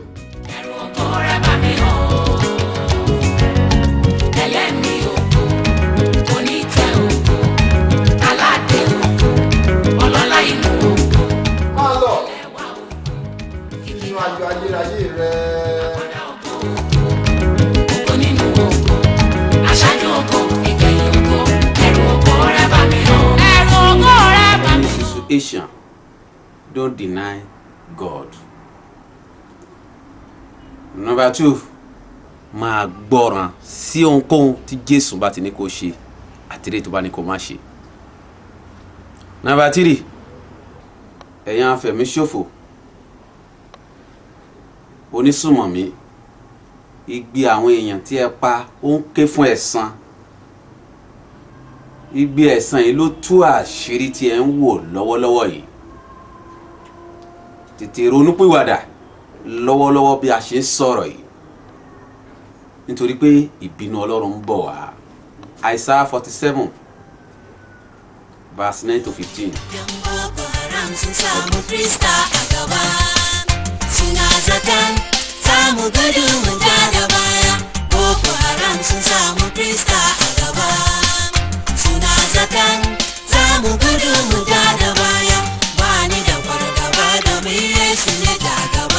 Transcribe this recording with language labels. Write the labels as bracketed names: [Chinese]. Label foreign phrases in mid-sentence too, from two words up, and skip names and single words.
[Yoruba] Ẹ̀rù ògo rẹ bà mí o, ẹlẹ́mìí ògo, onítẹ̀ ògo, aládé ògo, ọlọ́lá inú ògo. Máa lọ sínú ayọ̀ ayérayé rẹ. [English] Situation don't deny God. Number 2, [Yoruba] máa gbọ́ràn sí ohunkóhun tí Jésù bá ti ní kó ṣe àti èyí tó bá ní kó má ṣe. Number 3, ẹ̀yin afẹ̀míṣòfò, onísùmọ̀mí, igbe àwọn èèyàn tí ẹ pa ó ń ké fún ẹ̀san. Igbe ẹ̀san yìí ló tú àṣírí tí ẹ ń wò lọ́wọ́lọ́wọ́ yìí. Tètè ronúpìwàdà lọ́wọ́lọ́wọ́ bí a ṣe ń sọ̀rọ̀ yìí, nítorí pé ìbínú Ọlọ́run ń bọ̀ wá. [English] Isaiah 47 verse 9 to 15. [Hausa] Zamu gudu mu ja da baya, ba ni da fargaba domin Yesu ne da gaba.